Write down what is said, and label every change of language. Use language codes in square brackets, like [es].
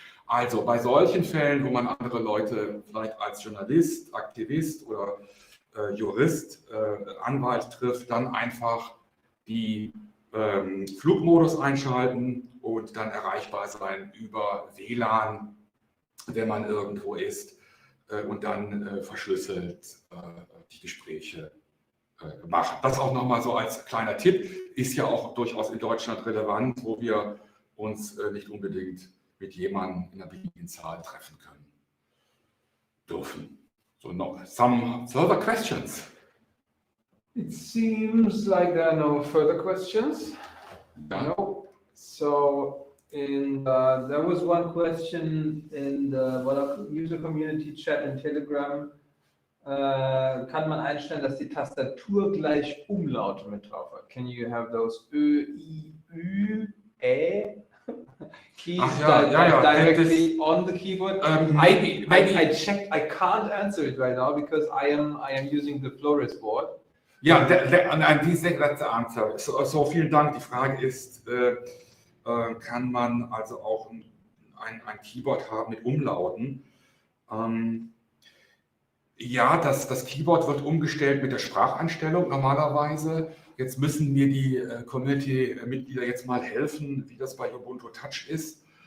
[de] Also bei solchen Fällen, wo man andere Leute vielleicht als Journalist, Aktivist oder Jurist, Anwalt trifft, dann einfach die Flugmodus einschalten und dann erreichbar sein über WLAN, wenn man irgendwo ist, und dann verschlüsselt die Gespräche machen. Das auch nochmal so als kleiner Tipp, ist ja auch durchaus in Deutschland relevant, wo wir uns nicht unbedingt mit jemandem in einer beliebigen Zahl treffen können dürfen. [en] So, some further questions? It seems like there are no further questions. Yeah. No. So there was one question in the Volla user community chat in Telegram. [de] Kann man einstellen, dass die Tastatur gleich Umlaute mit drauf hat? [en] Can you have those Ö, I, Ü, Ä keys directly on the keyboard? Maybe. I checked. I can't answer it right now because I am using the Flores board. [de] Ja, [en] that's the answer. [de] So vielen Dank. Die Frage ist, kann man also auch ein Keyboard haben mit Umlauten? Ja, das Keyboard wird umgestellt mit der Spracheinstellung normalerweise. Jetzt müssen mir die Community-Mitglieder jetzt mal helfen, wie das bei Ubuntu Touch ist.